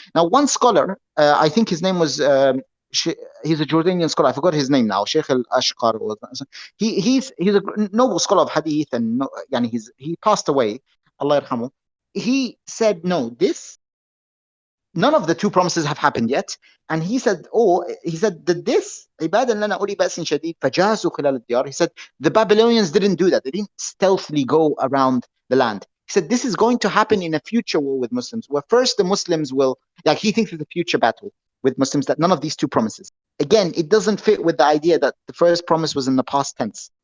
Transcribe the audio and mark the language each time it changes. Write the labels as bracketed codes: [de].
[en] Now, one scholar, I think his name was, he's a Jordanian scholar. I forgot his name now. Sheikh al-Ashqar. He's a noble scholar of hadith, and he passed away. Allah yarhamu. He said, no, none of the two promises have happened yet. And he said, that this, [ar] عبادا لنا أولي بأس شديد فجاسوا خلال الديار. [en] He said, the Babylonians didn't do that. They didn't stealthily go around the land. He said, this is going to happen in a future war with Muslims, where first the Muslims will, he thinks it's a future battle with Muslims, that none of these two promises. Again, it doesn't fit with the idea that the first promise was in the past tense.